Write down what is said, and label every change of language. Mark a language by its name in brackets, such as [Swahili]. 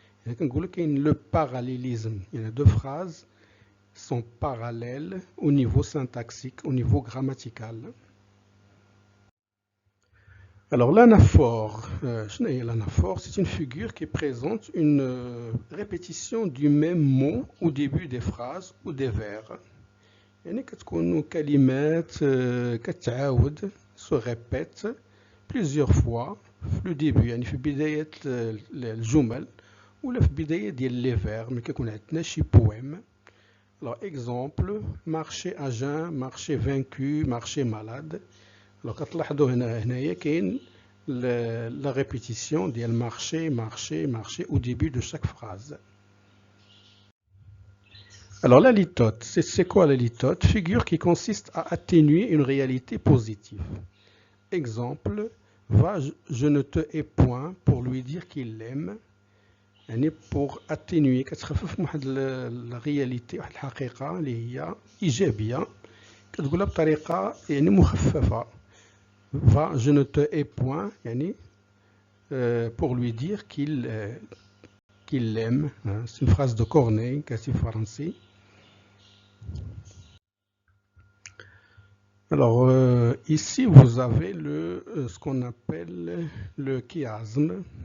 [French] Le parallélisme, il y a deux phrases sont parallèles au niveau syntaxique, au niveau grammatical. Alors l'anaphore, c'est une figure qui présente une répétition du même mot au début des phrases ou des vers. [Arabic] يعني كتكون كلمات كتعاود [French] se répète plusieurs fois [Arabic] في لو ديبي، يعني في بداية الجمل ولا في بداية ديال لي فير، ملي كيكون عندنا شي بويم. [French] Alors exemple marcher à jeun, marcher vaincu, marcher malade. Alors [Arabic] كتلاحظوا هنايا كاين [French] la répétition [Arabic] ديال [French] marcher marcher marcher au début de chaque phrase. Alors la litote, c'est quoi la litote? Figure qui consiste à atténuer une réalité positive. Exemple, va, je ne te hais point, pour lui dire qu'il l'aime. [Arabic] يعني [French] pour atténuer [Arabic] كتخفف من واحد الرياليتي، واحد الحقيقة اللي هي إيجابية، كتقولها بطريقة يعني مخففة. [French] va, je ne te hais point [Arabic] يعني [French] pour lui dire qu'il l'aime. C'est une phrase de Corneille [Arabic] كاتب فرنسي. [French] Alors ici vous avez ce qu'on appelle le chiasme.